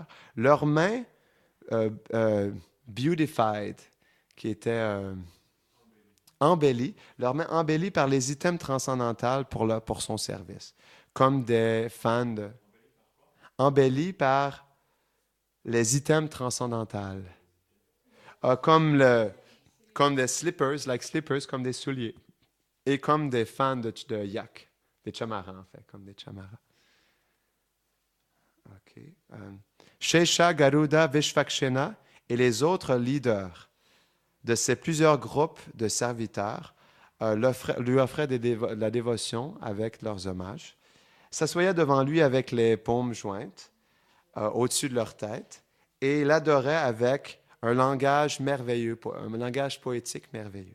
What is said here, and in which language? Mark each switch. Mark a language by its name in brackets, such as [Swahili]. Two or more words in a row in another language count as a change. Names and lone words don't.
[French] Leurs mains beautified, qui étaient embellies, leurs mains embellies par les items transcendantaux pour son service, comme des fans embellis par les items transcendantaux, comme des slippers, comme des souliers, et comme des fans de yak, des chamaras en fait, comme des chamaras. OK. Shesha, Garuda, Vishvakshena et les autres leaders de ces plusieurs groupes de serviteurs lui offraient la dévotion avec leurs hommages, s'assoyaient devant lui avec les paumes jointes au-dessus de leur tête et l'adoraient avec un langage merveilleux, un langage poétique merveilleux.